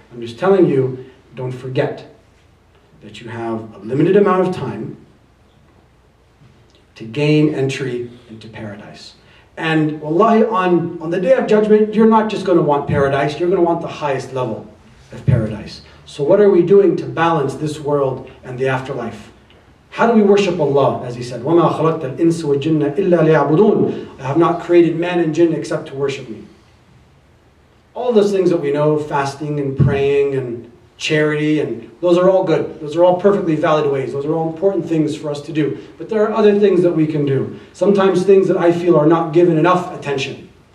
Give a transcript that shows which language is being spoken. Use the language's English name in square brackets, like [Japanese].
[English] I'm just telling you, don't forget that you have a limited amount of time to gain entry into paradise. And wallahi, on the day of judgment, you're not just going to want paradise, you're going to want the highest level of paradise. So what are we doing to balance this world and the afterlife? How do we worship Allah? As he said, [Arabic] وَمَا خَلَقْتَ الْإِنسَ وَالْجِنَّ إِلَّا لِيَعْبُدُونَ. [English] I have not created man and jinn except to worship me. All those things that we know, fasting and praying and charity, and those are all good. Those are all perfectly valid ways. Those are all important things for us to do. But there are other things that we can do. Sometimes things that I feel are not given enough attention.